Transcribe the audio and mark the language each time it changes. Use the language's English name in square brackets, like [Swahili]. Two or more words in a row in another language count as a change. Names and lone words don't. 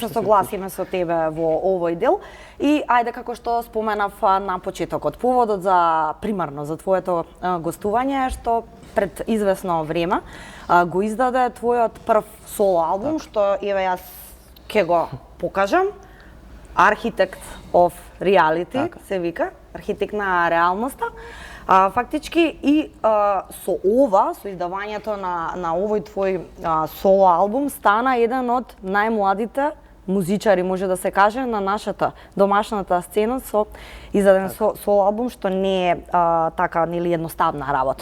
[Macedonian] Ќе се согласиме со тебе во овој дел. И ајде, како што споменав на почетокот, поводот за примарно за твоето гостување е што пред известно време го издаде твојот прв соло албум, што еве јас ќе го покажам. [English] Architect of Reality, [Macedonian] се вика, архитект на реалноста. Фактички и со ова, со издавањето на овој твој соло албум, стана еден од најмладите музичари, може да се каже, на нашата домашната сцена со издаден соло албум, што не е така нели едноставна работа.